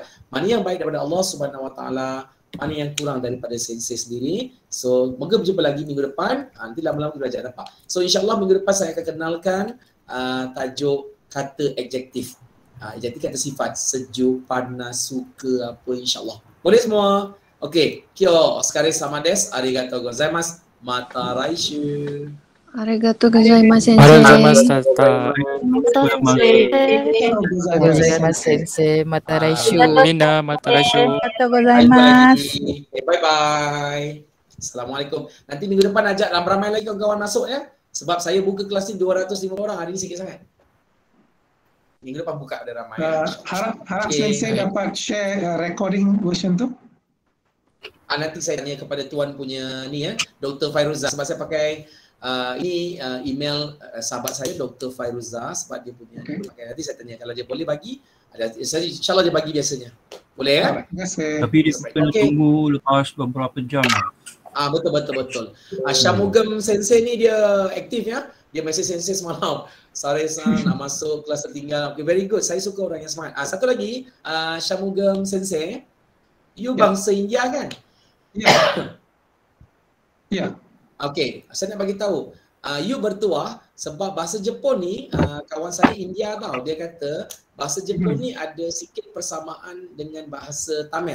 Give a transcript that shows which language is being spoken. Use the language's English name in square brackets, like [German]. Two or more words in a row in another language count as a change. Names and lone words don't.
[Malay] Mana yang baik daripada Allah [Arabic] سبحانه و تعالى, [Malay] mana yang kurang daripada sensei sendiri. So, moga berjumpa lagi minggu depan. Nanti lama-lama kita belajar dapat. So, insyaAllah minggu depan saya akan kenalkan tajuk kata adjektif. Adjektif kata sifat. Sejuk, panas, suka, apa insyaAllah. Boleh semua? Okey. Kyo, sekali sama des. [Japanese] ありがとうございます。また来週. ありがとうございます先生。ありがとうございます先生。また来週. みんな、また来週. ありがとうございます. [English] Bye bye. Assalamualaikum. [Malay] Nanti minggu depan ajak ramai-ramai lagi kawan-kawan masuk ya. Sebab saya buka kelas ni 205 orang. Hari ni sikit sangat. Minggu depan buka ada ramai. Harap sensei dapat share [English] recording version [Malay] tu. Nanti saya tanya kepada tuan punya ni ya, Dr. Fairuzah. Sebab saya pakai ini email sahabat saya Dr. Fairuzah sebab dia punya nanti saya tanya kalau dia boleh bagi, insyaAllah dia bagi biasanya. Boleh ya? Tapi dia kena tunggu lepas beberapa jam. Betul. Syamugam Sensei ni dia aktif ya. Dia mesej Sensei semalam. Sarai-san nak masuk kelas tertinggal. [English] Okay, very good. [Malay] Saya suka orang yang smart. Satu lagi, Syamugam Sensei, you bangsa India kan? Ya. Okey, saya nak bagi tahu. You bertuah sebab bahasa Jepun ni kawan saya India tahu, dia kata bahasa Jepun ni ada sikit persamaan dengan bahasa Tamil.